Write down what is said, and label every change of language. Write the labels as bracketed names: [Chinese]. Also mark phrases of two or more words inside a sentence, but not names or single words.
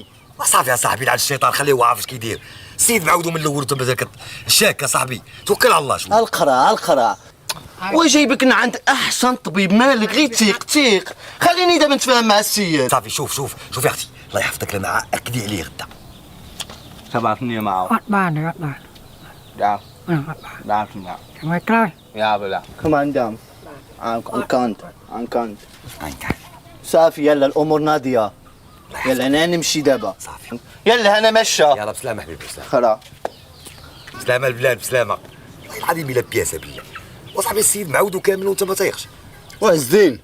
[Arabic] صافي يا صاحبي لعند الشيطان خليه هو عارف اش كيدير. السيد معودو من الاول وانت مازال شاك يا صاحبي توكل على الله. شوف القرا وجايبك من عند احسن طبيب، مالك غير تيق خليني دابا نتفاهم مع السيد. صافي شوف يا اختي، الله يحفظك لنا اكدي عليه غدا. تبعتني معه. [Dutch] Ja. Laat hem nou. Zijn we klaar? Ja, voilà. Kom aan dan. Aan kant. [Arabic] صافي يلا الامور ناضيه. يلا انا نمشي دابا. صافي. يلا انا مشى. يلا بسلامه حبيبي بسلامه. خلاص. بسلامه البلاد بسلامه. والله العظيم الا بياسه بيا. وصاحبي السيد معودو كامل وانت ما طايقش. وعزين.